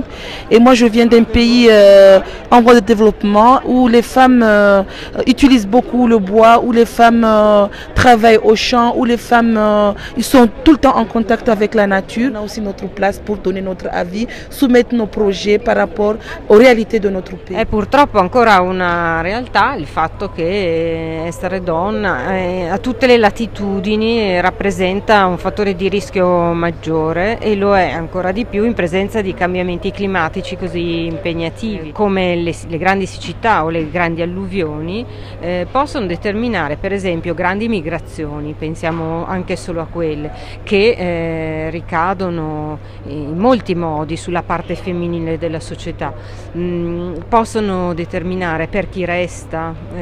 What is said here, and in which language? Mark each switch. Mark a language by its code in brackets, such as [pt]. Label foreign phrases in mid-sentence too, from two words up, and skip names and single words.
[fr] Et moi je viens d'un pays en voie de développement où les femmes utilisent beaucoup le bois, où les femmes travaillent au champ, où les femmes ils sont tout le temps en contact avec la nature. On a aussi notre place pour donner notre avis, soumettre nos projets par rapport aux réalités de notre pays. [it] È purtroppo ancora una realtà il fatto che essere donna a tutte le latitudini rappresenta un fattore di rischio maggiore e lo è ancora di più in presenza di cambiamenti climatici così impegnativi come le grandi siccità o le grandi alluvioni possono determinare per esempio grandi migrazioni, pensiamo anche solo a quelle che ricadono in molti modi sulla parte femminile della società, possono determinare per chi resta